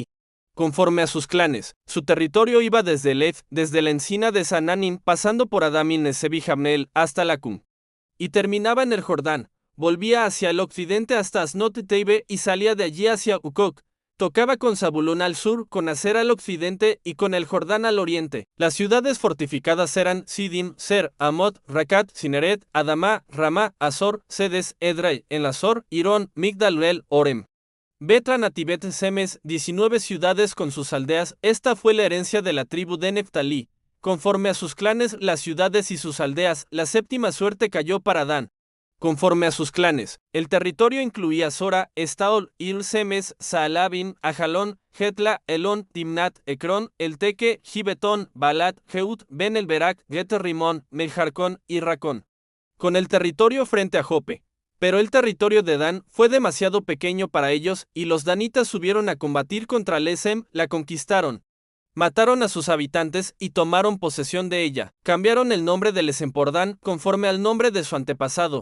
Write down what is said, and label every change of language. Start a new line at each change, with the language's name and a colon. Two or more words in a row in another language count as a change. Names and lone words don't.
Spanish: Conforme a sus clanes, su territorio iba desde Elef, desde la encina de Sananim, pasando por Adamin, Neseb y Jamneel, hasta Lacum. Y terminaba en el Jordán, volvía hacia el occidente hasta Asnot Teibe y salía de allí hacia Ukok. Tocaba con Zabulón al sur, con Aser al occidente y con el Jordán al oriente. Las ciudades fortificadas eran Sidim, Ser, Amot, Racat, Cineret, Adamá, Ramá, Azor, Sedes, Edrei, en Azor, Irón, Migdalel, Orem. Betran a Tibet Semes, 19 ciudades con sus aldeas. Esta fue la herencia de la tribu de Neftalí. Conforme a sus clanes, las ciudades y sus aldeas, la séptima suerte cayó para Dan. Conforme a sus clanes, el territorio incluía Sora, Estaol, Il Semes, Saalabin, Ajalón, Getla, Elón, Timnat, Ecrón, Elteque, Gibetón, Balat, Jeut, Ben el Berak, Geter-Rimón, Meljarcón y Racón. Con el territorio frente a Jope. Pero el territorio de Dan fue demasiado pequeño para ellos y los danitas subieron a combatir contra Lesem, la conquistaron. Mataron a sus habitantes y tomaron posesión de ella. Cambiaron el nombre de Lesem por Dan conforme al nombre de su antepasado.